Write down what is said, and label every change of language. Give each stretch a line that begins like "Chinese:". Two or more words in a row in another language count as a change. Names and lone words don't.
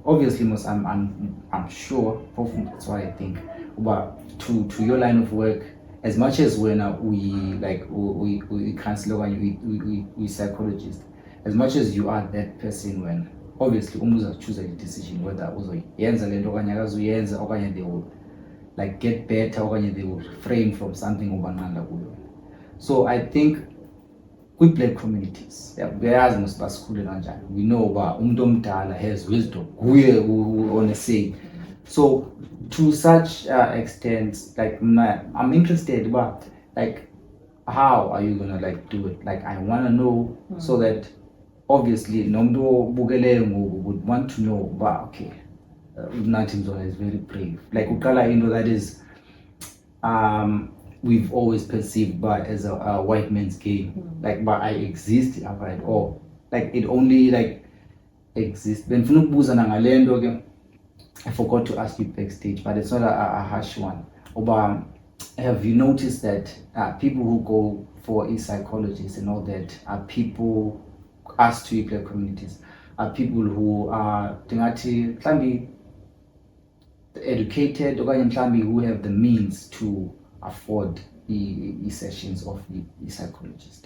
English: Obviously, I'm sure, hopefully that's what I think. But to your line of work, as much as when we counselor and we psychologist, as much as you are that person, when obviously umuntu choose a decision whether
Xhosa: uzoyenza lento okanye akazuyenza okanye
English: they will like get better okanye they will refrain from something
Xhosa: obanqanda kuyo.
English: So I think kwi-black communities
Xhosa: uyayazi mos basikhule kanjani,
English: we know
Xhosa: uba umuntu omdala
English: has wisdom, kuye on a say. So to such extent, like I'm interested about like how are you gonna like do it? Like I wanna know so that obviously
Xhosa: nomuntu obukeleyo ngoku
English: would want to know, but okay, Nathi Mzola is very brave. Like uqala into that is we've always perceived but as a white man's game. Like but I exist outside, or like it only like exists.
Xhosa: Benifuna ukubuza nangalento ke,
English: I forgot to ask you backstage, but it's not a harsh one. But have you noticed that people who go for a psychologist and all that are people, us to black communities, are people who are mhlawumbi educated or mhlawumbi who have the means to afford the sessions of the psychologist?